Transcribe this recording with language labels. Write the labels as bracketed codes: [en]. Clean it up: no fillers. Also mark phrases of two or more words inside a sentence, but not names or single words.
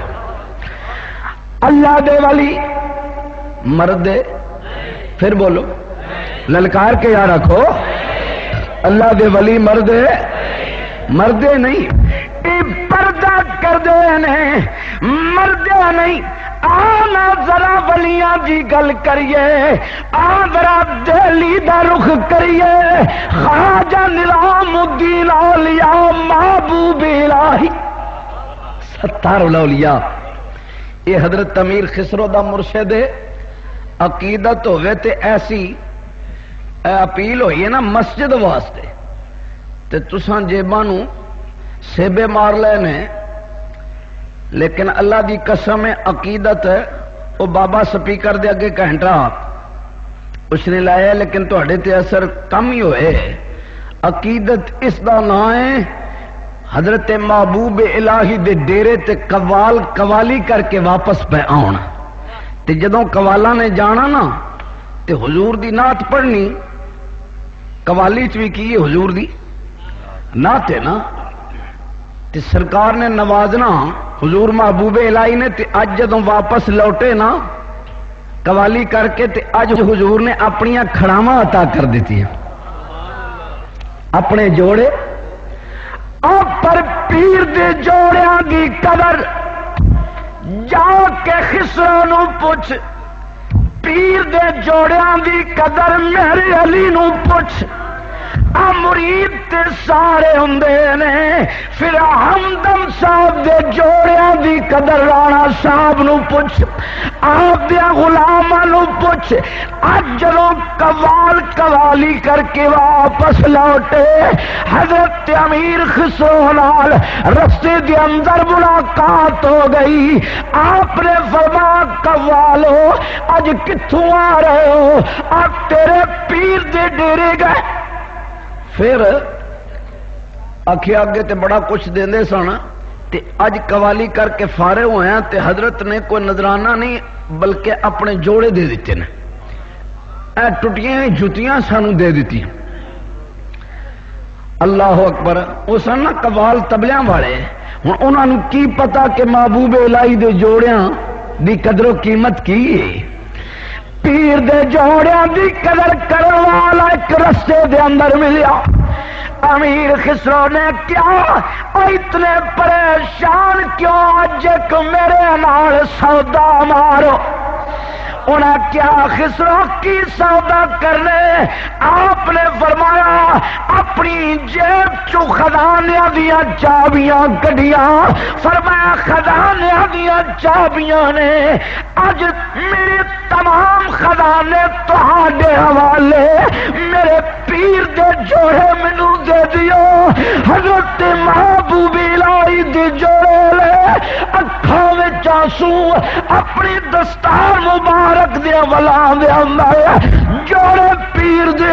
[pa] اللہ دے ولی مردے، پھر بولو للکار کے یا رکھو، اللہ دے ولی مردے مردے نہیں، اے پردہ کر دے نے مردے نہیں۔ آنا ذرا ولیاں دی گل کریے، آ ذرا دہلی دا رخ کریے، خواجہ نظام الدین اولیاء محبوب الہی ستار الاولیاء، یہ حضرت امیر خسرو دا مرشد عقیدت ہوئے تے ایسی اپیل ہوئی ہے نا مسجد واسطے تے تساں جیباں نو سیبے مار لے نے، لیکن اللہ دی قسم عقیدت وہ بابا سپیکر دے اگے گھنٹہ اس نے لایا، لیکن تہاڈے تے اثر کم ہی ہوئے۔ عقیدت اس دا نام ہے حضرت محبوب الہی دے ڈیرے تے قوالی کر کے واپس پہ آن، تے جدوں قوالاں نے جانا نا تے حضور دی نعت پڑھنی، قوالی چ بھی کی حضور دی نعت ہے نا، تے سرکار نے نوازنا حضور محبوب الہی نے، تے اج جدوں واپس لوٹے نا قوالی کر کے، تے اج حضور نے اپنی کھڑاواں عطا کر دیتی ہیں، اپنے جوڑے پر پیر دے جوڑیاں دی قدر جا کے خسرو نو پوچھ، پیر دے جوڑیاں دی قدر میرے علی نو پوچھ، مرید تے سارے ہوندے نے، پھر ہمدم صاحب دے جوڑیاں دی قدر رانا صاحب نو پوچھ، آپ دے غلاماں نو پوچھ۔ اج جدوں قوالی کر کے واپس لوٹے حضرت امیر خسرو نال رستے دے اندر ملاقات ہو گئی، آپ نے فرمایا قوالو اج کتھوں آ رہے ہو؟ آپ تیرے پیر دے ڈیرے گئے، پھر آخیا اگے تے بڑا کچھ دیندے سن، تے اج قوالی کر کے فارغ ہوئے ہیں، تے حضرت نے کوئی نذرانہ نہیں بلکہ اپنے جوڑے دے دیتے ہیں، اے ٹوٹیاں جتیاں سانو دے دیتی۔ اللہ اکبر۔ وہ سن نا قوال تبلیاں والے، ہن انہاں نوں کی پتا کہ محبوب الہی دے جوڑیاں دی قدر و قیمت کی ہے۔ پیر دے جوڑیاں دی قدر کرن والا ایک رستے دے اندر ملیا، امیر خسرو نے کیا اتنے پریشان کیوں، اج ایک میرے نال سودا مارو۔ انہاں کیا خسرو کی سودا کرنے؟ آپ نے فرمایا اپنی جیب چو خزانیاں دیاں چابیاں کڈیاں، فرمایا خزانیاں دیاں چابیاں نے اج میرے تمام خزانے تہاڈے حوالے، میرے پیر دے جوڑے مینوں دے دیو۔ حضرت محبوب الہی دے جوڑے لے، اکھاں وچ آنسو، اپنی دستار مبارک دے ولاں دے اندر جوڑے پیر دے